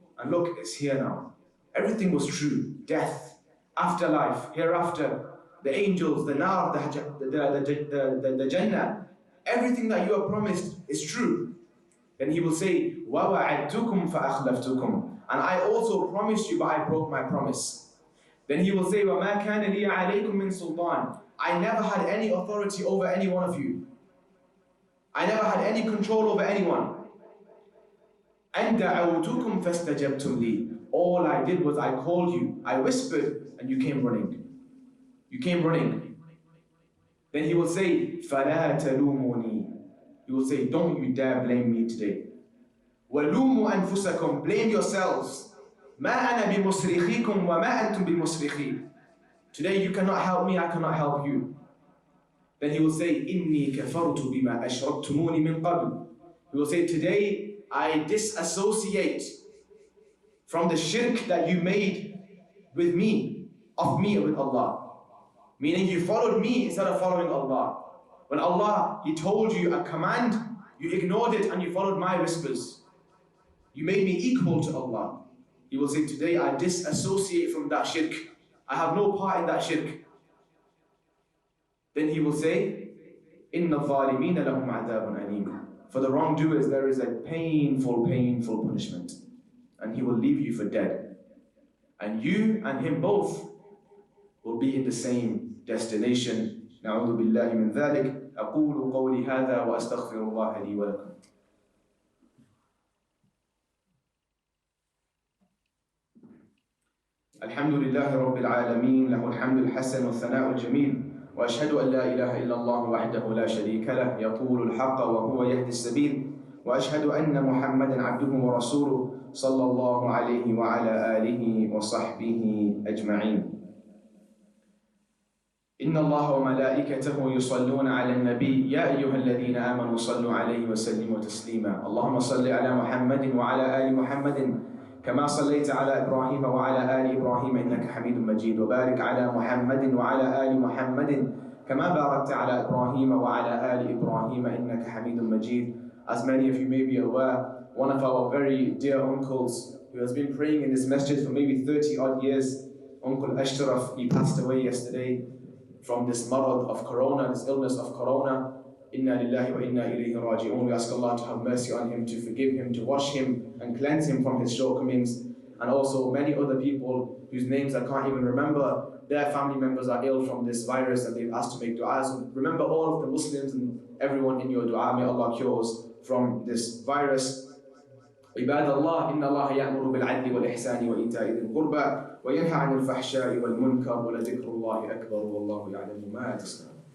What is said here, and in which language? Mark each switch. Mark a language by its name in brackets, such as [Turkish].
[English] And look, it's here now. Everything was true. Death, afterlife, hereafter, the angels, the nar, the Jannah. Everything that you are promised is true. Then he will say, [Arabic] وَوَعَدْتُكُمْ فَأَخْلَفْتُكُمْ. [English] And I also promised you, but I broke my promise. Then he will say, [Arabic] وَمَا كَانَ لِي عَلَيْكُمْ مِنْ سُلْطَانٍ. [English] I never had any authority over any one of you. I never had any control over anyone. [Arabic] أَنْ دَعَوْتُكُمْ فَاسْتَجَبْتُمْ لِي. [English] All I did was I called you, I whispered, and you came running. You came running. Then he will say, [Arabic] فَلَا تَلُومُونِي. [English] He will say, don't you dare blame me today. [Arabic] وَلُومُوا أَنفُسَكُمْ. [English] Blame yourselves. [Arabic] مَا أَنَا بِمُصْرِخِكُمْ وَمَا أَنْتُمْ بِمُصْرِخِي. [English] Today you cannot help me, I cannot help you. Then he will say, [Arabic] إِنِّي كَفَرْتُ بِمَا أَشْرَكْتُمُونِ مِنْ قَبْلُ. [English] He will say, today I disassociate from the shirk that you made with me, of me with Allah. Meaning you followed me instead of following Allah. When Allah, He told you a command, you ignored it and you followed my whispers. You made me equal to Allah. He will say, today I disassociate from that shirk. I have no part in that shirk. Then he will say, [Arabic] إِنَّ الظَّالِمِينَ لَهُمْ عَذَابٌ أَلِيمٌ. [English] For the wrongdoers there is a painful, painful punishment. And he will leave you for dead. And you and him both will be in the same destination. [Arabic] نعوذ بالله من ذلك. أقول قولي هذا وأستغفر الله لي ولكم. الحمد لله رب العالمين له الحمد الحسن والثناء الجميل وأشهد أن لا إله إلا الله وحده لا شريك له يقول الحق وهو يهدي السبيل وأشهد أن محمدا عبده ورسوله صلى الله عليه وعلى آله وصحبه أجمعين. إن الله وملائكته يصلون على النبي يا أيها الذين آمنوا صلوا عليه وسلموا تسليما. اللهم صل على محمد وعلى آل محمد كما صليت على إبراهيم وعلى آل إبراهيم إنك حميد مجيد وبارك على محمد وعلى آل محمد كما باركت على إبراهيم وعلى آل إبراهيم إنك حميد مجيد. [English] As many of you may be aware, one of our very dear uncles who has been praying in this masjid for maybe 30 odd years, Uncle Ashtaraf, he passed away yesterday from this marad of corona, this illness of corona. [Arabic] Inna lillahi wa inna ilayhi raji'un. [English] We ask Allah to have mercy on him, to forgive him, to wash him and cleanse him from his shortcomings. And also many other people whose names I can't even remember, their family members are ill from this virus and they've asked to make dua. So remember all of the Muslims and everyone in your dua. May Allah cure us from this virus. [Arabic] عباد الله إن الله يأمر بالعدل والإحسان وإيتاء ذي القربى وينهى عن الفحشاء والمنكر ولذكر الله أكبر والله يعلم ما تصنعون.